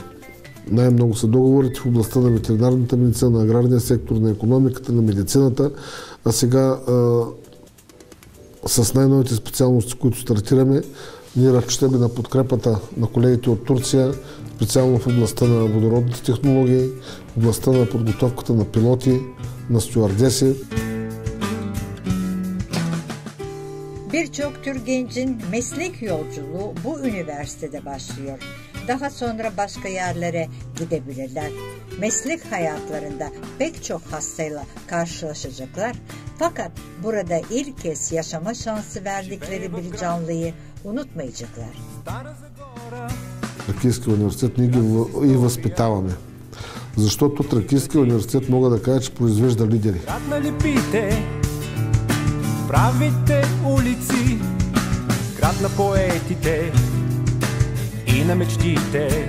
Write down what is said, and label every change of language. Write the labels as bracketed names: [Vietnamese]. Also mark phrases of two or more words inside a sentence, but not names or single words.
[Bulgarian] Най-много са договорите в областта на ветеринарната медицина, на аграрния сектор, на икономиката, на медицината, а сега с най-новите специалности, които стартираме, ние разчитаме на подкрепата на колегите от Турция, специално в областта на водородните технологии, в областта на подготовката на пилоти, на стюардеси. [Turkish] Birçok Türk gencin meslek yolculuğu bu üniversitede başlıyor. Daha sonra başka yerlere gidebilirler. Meslek hayatlarında pek çok hastayla karşılaşacaklar. Fakat burada ilk kez yaşama şansı verdikleri bir canlıyı unutmayacaklar. [Bulgarian] Тракийския университет ние ги и възпитаваме. Защото Тракийския университет мога да кажа, че произвежда лидери. Град на лепите, правите улици, град на поетите и на мечтите.